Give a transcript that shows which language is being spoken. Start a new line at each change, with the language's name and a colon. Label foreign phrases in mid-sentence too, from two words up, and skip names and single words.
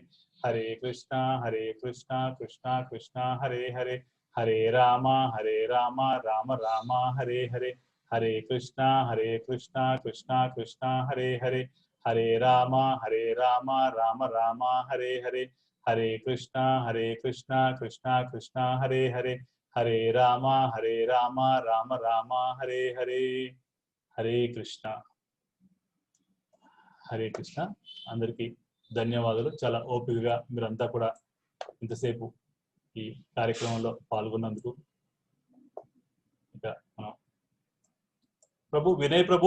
Sanskrit: హరే కృష్ణ కృష్ణ కృష్ణ హరే హరే, హరే రామ రామ రామ హరే హరే, హరే కృష్ణ కృష్ణ కృష్ణ హరే హరే, హరే రామ రామ రామ హరే హరే, హరే కృష్ణ కృష్ణ కృష్ణ హరే హరే, హరే రామ రామ రామ హరే హరే. హరే కృష్ణ. హరే కృష్ణ.
Telugu: అందరికీ ధన్యవాదాలు. చాలా ఓపికగా మీరంతా కూడా ఇంతసేపు ఈ కార్యక్రమంలో పాల్గొన్నందుకు. ఇంకా మనం ప్రభు వినయ్ ప్రభు.